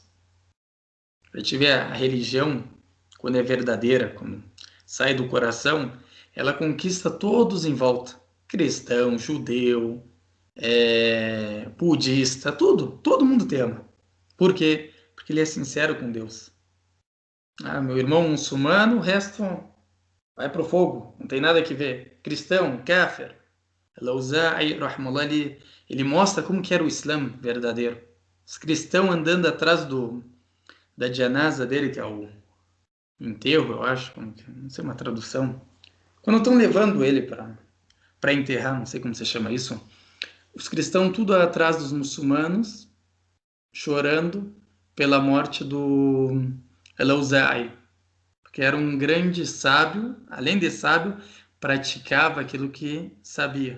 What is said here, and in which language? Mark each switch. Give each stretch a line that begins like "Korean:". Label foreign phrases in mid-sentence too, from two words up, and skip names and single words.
Portuguese: Para gente ver a religião, quando é verdadeira, quando sai do coração, ela conquista todos em volta. Cristão, judeu, budista, tudo. Todo mundo te ama. Por quê? Porque ele é sincero com Deus. Ah, meu irmão muçulmano, o resto vai pro fogo. Não tem nada que ver. Cristão,
Arabic: kafir. Al-Auza'i, rahimahullah,
Portuguese: ele mostra como que era o Islã verdadeiro. Os cristãos andando atrás da janaza dele, que é o enterro, eu acho, não sei uma tradução. Quando estão levando ele para enterrar, não sei como se chama isso, os cristãos tudo atrás dos muçulmanos, chorando pela morte do Al-Auza'i, porque era um grande sábio, além de sábio, praticava aquilo que sabia.